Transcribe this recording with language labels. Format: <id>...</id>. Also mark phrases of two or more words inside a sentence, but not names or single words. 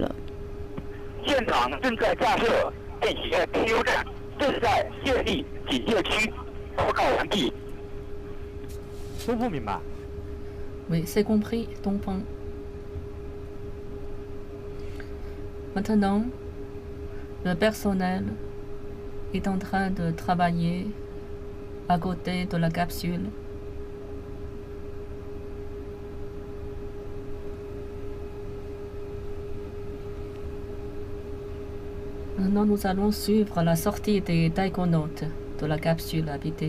<zh>现场正在架设电油站，正在建立警戒区，报告完毕。东风明白。</zh> <fr>Oui, c'est compris, Dongfeng. Maintenant, le personnel est en train de travailler à côté de la capsule. Maintenant, nous allons suivre la sortie des taïkonautes de la capsule habitée.</fr>